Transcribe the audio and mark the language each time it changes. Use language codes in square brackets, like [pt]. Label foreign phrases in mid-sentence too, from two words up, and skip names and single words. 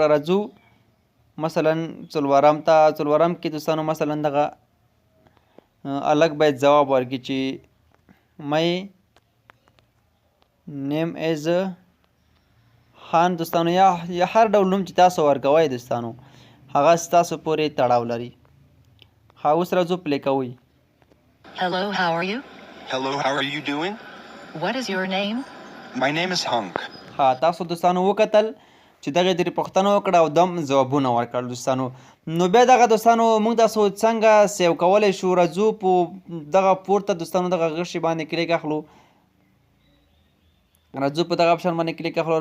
[ps] راځو مثلا څلورم کې دوستانو مثلا دغه هلک باید ځواب ورکړي چې [en] My name is Khan. [ps] دوستانو یا هر ډول نوم چې تاسو ورکوئ دوستانو هغه ستاسو پورې تړاو لري. ها اوس راځو پلی کوئ. [en] Hello, how are you? Hello, how are you doing? What is your name? My name is Hunk. [ps] ها تاسو دوستانو وکتل چې دغه ترې پوښتنه وکړه او دم ځوابونه ورکړل دوستانو. نو بیا دغه دوستانو موږ تاسو څنګه سیو کولی شو. راځو په دغه پورته دوستانو دغه غشي باندې کلیک اخلو. راځو په دغه اپشن باندې کلیک اخلو.